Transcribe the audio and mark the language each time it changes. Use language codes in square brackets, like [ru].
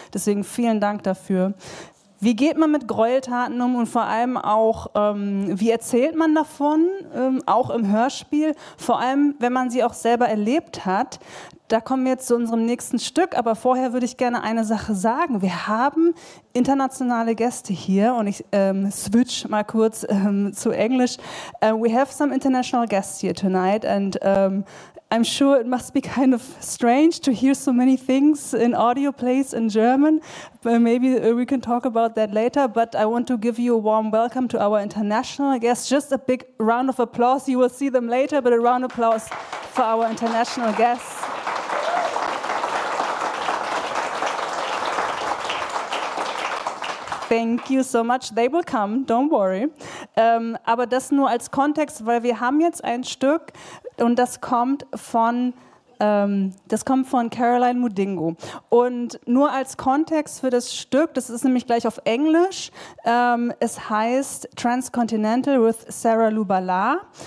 [de] Deswegen vielen Dank dafür. Wie geht man mit Gräueltaten um und vor allem auch, wie erzählt man davon, auch im Hörspiel, vor allem, wenn man sie auch selber erlebt hat? Da kommen wir jetzt zu unserem nächsten Stück, aber vorher würde ich gerne eine Sache sagen. Wir haben internationale Gäste hier und ich switch mal kurz zu Englisch. [en] We have some international guests here tonight and I'm sure it must be kind of strange to hear so many things in audio plays in German. But maybe we can talk about that later, but I want to give you a warm welcome to our international guests. Just a big round of applause. You will see them later, but a round of applause for our international guests. Thank you so much. They will come, don't worry. [de] Aber das nur als Kontext, weil wir haben jetzt ein Stück und das kommt von Caroline Mudingo. Und nur als Kontext für das Stück, das ist nämlich gleich auf Englisch, es heißt Transcontinental with Sarah Lubala.